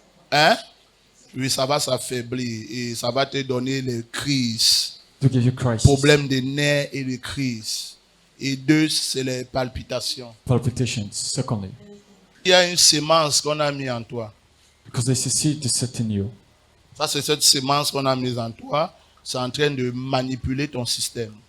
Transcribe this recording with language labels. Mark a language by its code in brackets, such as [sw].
[fr] Hein? Oui, ça va s'affaiblir et ça va te donner les crises. [en] To give you crisis. [fr] Problème des nerfs et les crises. Et deux, c'est les palpitations. [en] Palpitations. Secondly, [fr] Il y a une sémence qu'on a mis en toi. [en] because there's a seed that's set in you. [fr] Ça, c'est cette sémence qu'on a mise en toi. C'est en train de manipuler ton système.